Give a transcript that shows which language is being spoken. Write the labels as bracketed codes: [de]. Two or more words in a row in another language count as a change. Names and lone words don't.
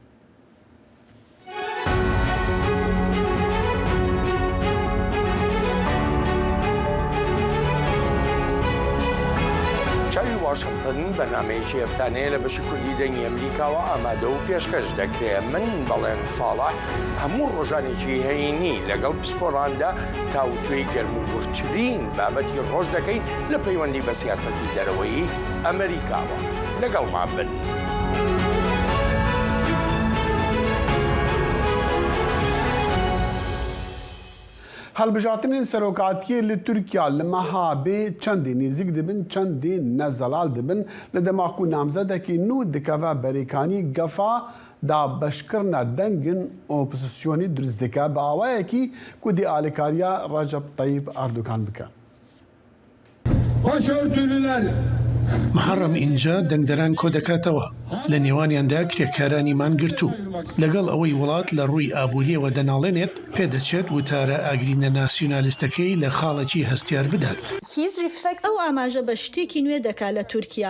[ckb] چاوی واشنگتن بەنامەیەکی هەفتانەیە لە بەشی کوردی دەنگی ئەمریکاوە ئامادە و پێشکەش دەکرێت من بەڵێن ساڵح هەموو ڕۆژانێکی هەینی لەگەڵ پسپۆڕاندا تاوتوێی گەرموگورترین بابەتی ڕۆژ دەکەین لە پەیوەندی بە سیاسەتی دەرەوەی ئەمریکاوە لەگەڵمان بن. [ku] هەڵبژارتنên serokatiyê li Tirkiya li meha bê çendê nêzik dibin, çendê ne zelal dibin. Li dema ku namzedekî nû dikeve berêkanî gefa dabeşkirina dengên opozisyonî diriz dike bi awayekî ku dê alîkariya Recep Tayyip Erdogan bike. Başörtülüler [ckb] محەڕەم ئینجا دەنگدەران کۆ دەکاتەوە لە نێوانیاندا کرێکارانی مانگرتوو لەگەڵ ئەوەی وڵات لە ڕووی ئابووریەوە دەناڵێنێت پێدەچێت وتارە ئاگرینە ناسیۆنالیستەکەی لە خاڵێکی هەستیار بدات. ئەو ئاماژە بە شتێکی نوێ دەکات لە تورکیا.